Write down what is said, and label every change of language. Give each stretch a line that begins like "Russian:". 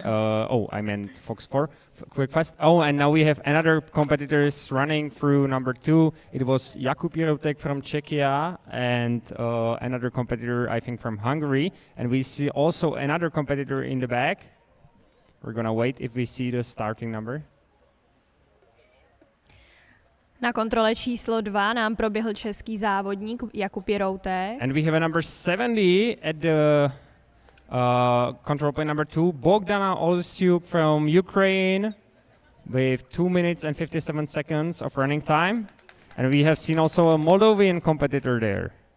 English: I meant Fox 4. Quick fast. And now we have another competitors running through number 2. It was Jakub Jiroutek from Czechia and another competitor, I think, from Hungary. And we see also another competitor in the back. We're gonna wait if we see the starting number.
Czech: Na kontrole číslo 2 nám proběhl český závodník Jakub Jiroutek.
English: And we have a number 70 at the control point number 2, Bogdana Olesiuk from Ukraine with 2 minutes and 57 seconds of running time. And we have seen also a Moldovan competitor there.